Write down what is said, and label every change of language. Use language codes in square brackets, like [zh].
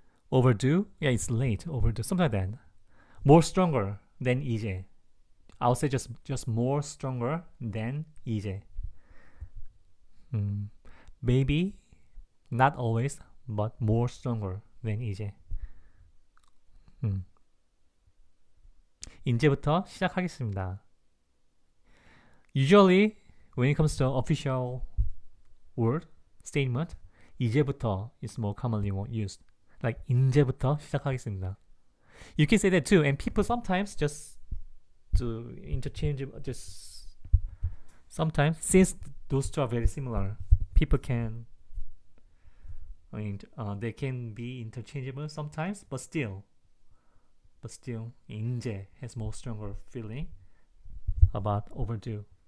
[en] Overdue? Yeah, it's late. Overdue. Something like that. More stronger than 이제. I would say just more stronger than 이제. Maybe, not always, but more stronger than 이제. [ko] 이제부터 시작하겠습니다. [en] Usually, when it comes to official word, statement, 이제부터 is more commonly used. [ko] Like, 이제부터 시작하겠습니다. [en] You can say that too, and people sometimes just to interchange, just sometimes, since those two are very similar, people can, they can be interchangeable sometimes, but still, 인제 has more stronger feeling about overdue.